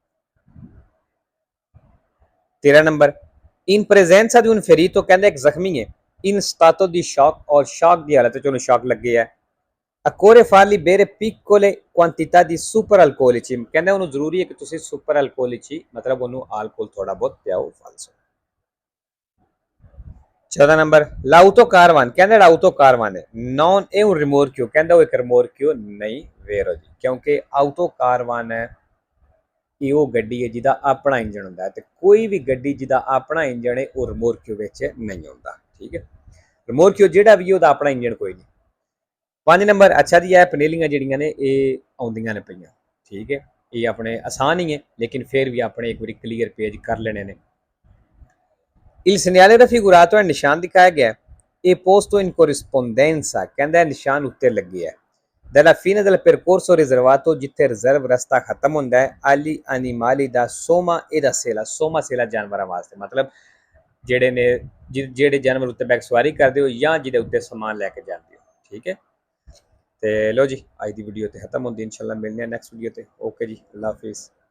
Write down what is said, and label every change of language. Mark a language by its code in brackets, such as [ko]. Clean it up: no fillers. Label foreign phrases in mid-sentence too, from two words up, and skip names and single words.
[pa] 13 ਨੰਬਰ [it] in presenza di un ferito [pa] ਕਹਿੰਦਾ ਇੱਕ ਜ਼ਖਮੀ ਹੈ [it] in stato di shock [pa] ਔਰ shock ਦੀ ਹਾਲਤ ਵਿੱਚ ਉਹਨੂੰ ਸ਼ੌਕ ਲੱਗੇ ਹੈ [it] occorre fargli bere piccole quantità di super alcolici [pa] ਕਹਿੰਦਾ ਉਹਨੂੰ ਜ਼ਰੂਰੀ ਹੈ ਕਿ ਤੁਸੀਂ ਸੁਪਰ alcolici ਮਤਲਬ ਉਹਨੂੰ alcohol ਥੋੜਾ ਬਹੁਤ ਪਿਆਓ ਫालतू 14 ਨੰਬਰ [it] l'auto caravan [pa] ਕਹਿੰਦਾ ਜਿਹੜਾ [it] auto caravan [pa] ਹੈ [it] non è un rimorchio [pa] ਕਹਿੰਦਾ ਉਹ ਇੱਕ ਰਿਮੋਰਕਿਓ ਨਹੀਂ ਵੇਰੋ ਜੀ ਕਿਉਂਕਿ [it] auto caravan [pa] ਹੈ ਇਹ ਉਹ ਗੱਡੀ ਹੈ ਜਿਹਦਾ ਆਪਣਾ ਇੰਜਣ ਹੁੰਦਾ ਹੈ ਤੇ ਕੋਈ ਵੀ ਗੱਡੀ ਜਿਹਦਾ ਆਪਣਾ ਇੰਜਣ ਹੈ ਉਹ ਰਿਮੋਰਕਿਓ ਵਿੱਚ ਨਹੀਂ ਆਉਂਦਾ ਠੀਕ ਹੈ ਰਿਮੋਰਕਿਓ ਜਿਹੜਾ ਵੀ ਉਹਦਾ ਆਪਣਾ ਇੰਜਣ ਕੋਈ ਨਹੀਂ 5 ਨੰਬਰ ਅੱਛਾ ਜੀ ਇਹ ਪਨੇਲੀਆਂ ਜਿਹੜੀਆਂ ਨੇ ਇਹ ਆਉਂਦੀਆਂ ਨੇ ਪਈਆਂ ਠੀਕ ਹੈ ਇਹ ਆਪਣੇ ਆਸਾਨ ਹੀ ਹੈ ਲੇਕਿਨ ਫਿਰ ਵੀ ਆਪਣੇ ਇੱਕ ਵਾਰੀ [en] clear page [pa] ਕਰ ਲੈਣੇ ਨੇ [it] Il segnale raffigurato è [pa] ਨਿਸ਼ਾਨ ਦਿਖਾਇਆ ਗਿਆ ਇਹ posto [it] in corrispondenza [pa] ਕਹਿੰਦਾ ਨਿਸ਼ਾਨ ਉੱਤੇ ਲੱਗੇ ਹੈ [it] dalla fine del percorso riservato [pa] ਜਿੱਥੇ ਰਿਜ਼ਰਵ ਰਸਤਾ ਖਤਮ ਹੁੰਦਾ ਹੈ [it] agli animali da soma e da sela soma sela [pa] ਜਾਨਵਰਾਂ ਵਾਸਤੇ ਮਤਲਬ ਜਿਹੜੇ ਨੇ ਜਿਹੜੇ ਜਾਨਵਰ ਉੱਤੇ ਬੈਕ ਸਵਾਰੀ ਕਰਦੇ ਹੋ ਜਾਂ ਜਿਹਦੇ ਉੱਤੇ ਸਮਾਨ ਲੈ ਕੇ ਜਾਂਦੇ ਹੋ ਠੀਕ ਹੈ ਤੇ ਲੋ ਜੀ ਅੱਜ ਦੀ ਵੀਡੀਓ ਤੇ ਖਤਮ ਹੁੰਦੀ ਇਨਸ਼ਾਅੱਲਾ ਮਿਲਨੇ ਆ [en] next video [pa] ਤੇ ਓਕੇ ਜੀ ਅੱਲਾ ਹਾਫਿਜ਼